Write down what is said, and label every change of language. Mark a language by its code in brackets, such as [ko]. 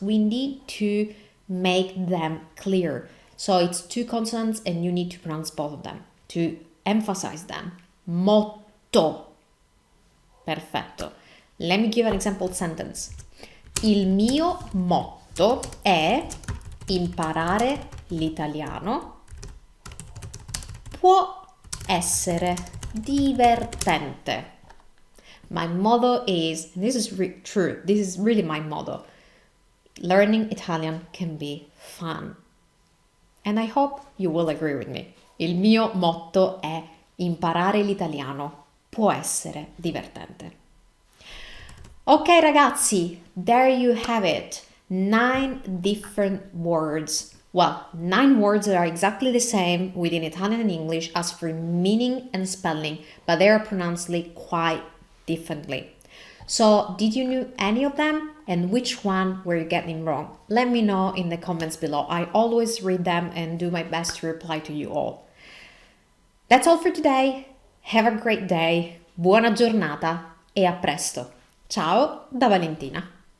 [en] We need to make them clear. So it's 2 consonants and you need to pronounce both of them to emphasize them. [it] Motto. Perfetto. [en] Let me give an example sentence. [it] Il mio motto è imparare l'italiano può essere divertente. [en] My motto is, and this is true, this is really my motto, learning Italian can be fun. And I hope you will agree with me. [it] Il mio motto è imparare l'italiano può essere divertente. Ok ragazzi, [en] there you have it. 9 different words. Well, 9 words that are exactly the same within Italian and English as for meaning and spelling, but they are pronounced quite differently. So, did you know any of them? And which one were you getting wrong? Let me know in the comments below. I always read them and do my best to reply to you all. That's all for today. Have a great day. [it] Buona giornata e a presto. Ciao da Valentina.